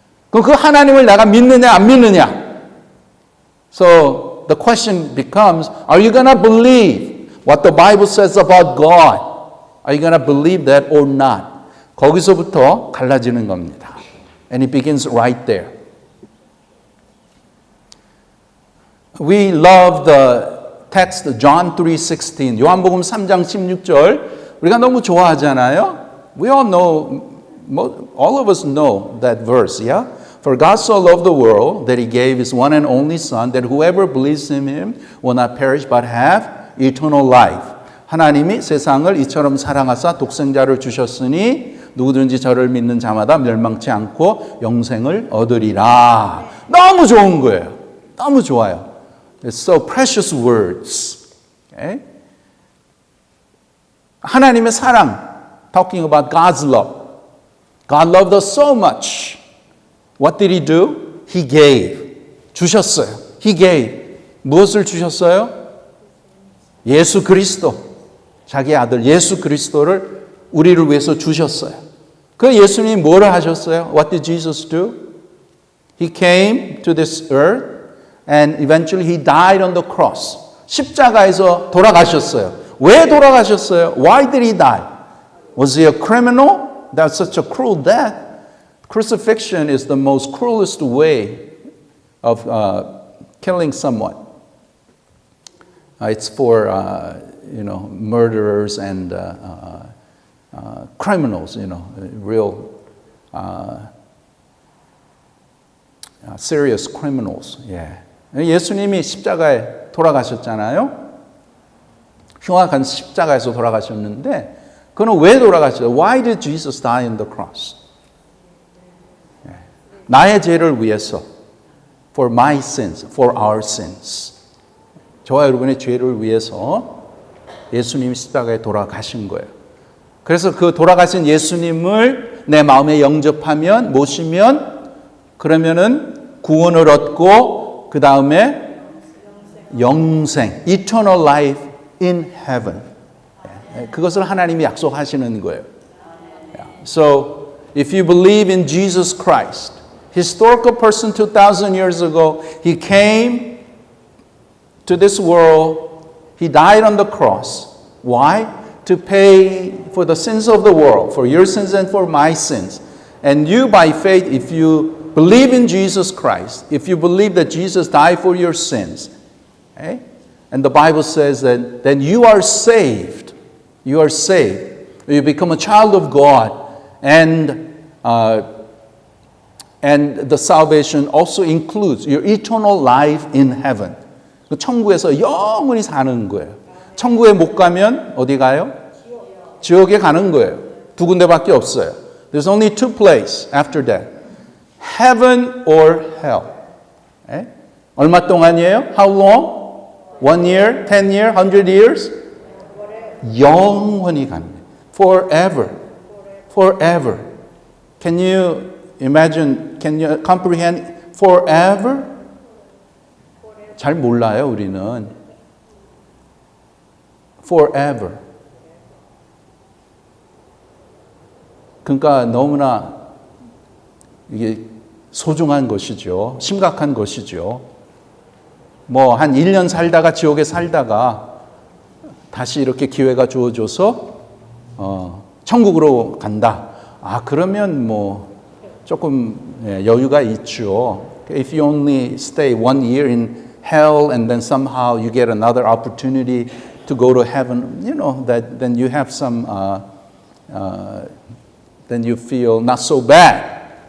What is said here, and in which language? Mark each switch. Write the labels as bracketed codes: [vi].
[ko] 그럼 그 하나님을 내가 믿느냐 안 믿느냐? [en] So the question becomes, are you going to believe what the Bible says about God? Are you going to believe that or not? [ko] 거기서부터 갈라지는 겁니다. [en] And it begins right there. We love the text John 3:16. [ko] 요한복음 3장 16절. 우리가 너무 좋아하잖아요. [en] We all know, all of us know that verse, yeah? For God so loved the world that he gave his one and only Son, that whoever believes in him will not perish but have eternal life. [ko] 하나님이 세상을 이처럼 사랑하사 독생자를 주셨으니 누구든지 저를 믿는 자마다 멸망치 않고 영생을 얻으리라. 너무 좋은 거예요. 너무 좋아요. [en] It's so precious words. Okay? [ko] 하나님의 사랑, [en] talking about God's love. God loved us so much. What did he do? He gave. [ko] 주셨어요. [en] He gave. [ko] 무엇을 주셨어요? 예수 그리스도. 자기 아들 예수 그리스도를 우리를 위해서 주셨어요. 그 예수님이 뭐를 하셨어요? [en] What did Jesus do? He came to this earth and eventually he died on the cross. [ko] 십자가에서 돌아가셨어요. 왜 돌아가셨어요? [en] Why did he die? Was he a criminal? That's such a cruel death. Crucifixion is the most cruelest way of killing someone. It's for murderers and criminals, real serious criminals. Yeah. [ko] 예수님이 십자가에 돌아가셨잖아요. 흉악한 십자가에서 돌아가셨는데 그는 왜 돌아가셨어요? [en] Why did Jesus die on the cross? [ko] 나의 죄를 위해서, [en] for my sins, for our sins. [ko] 저와 여러분의 죄를 위해서 예수님이 십자가에 돌아가신 거예요. 그래서 그 돌아가신 예수님을 내 마음에 영접하면, 모시면, 그러면은 구원을 얻고, 그 다음에 영생, [en] eternal life in heaven. [ko] 그것을 하나님이 약속하시는 거예요. [en] So, if you believe in Jesus Christ, historical person 2,000 years ago, he came to this world, he died on the cross. Why? To pay for the sins of the world, for your sins and for my sins. And you, by faith, if you believe in Jesus Christ, if you believe that Jesus died for your sins, okay? And the Bible says that then you are saved. You are saved. You become a child of God. And the salvation also includes your eternal life in heaven. [ko] 천국에서 영원히 사는 거예요. 천국에 못 가면 어디 가요? 지옥에 가는 거예요. 두 군데밖에 없어요. [en] There's only two places after that. Heaven or hell. [ko] 에? 얼마 동안이에요? [en] How long? 1 year, 10 years, 100 years? [ko] 영원히 가는 거예요. [en] Forever. Forever. Can you imagine, can you comprehend forever? [ko] 잘 몰라요, 우리는. [en] Forever. [ko] 그러니까 너무나 이게 소중한 것이죠. 심각한 것이죠. 뭐 한 1년 살다가 지옥에 살다가 다시 이렇게 기회가 주어져서 천국으로 간다. 아, 그러면 뭐 조금 여유가 있죠. [en] If you only stay 1 year in hell and then somehow you get another opportunity to go to heaven, that then you have some, then you feel not so bad.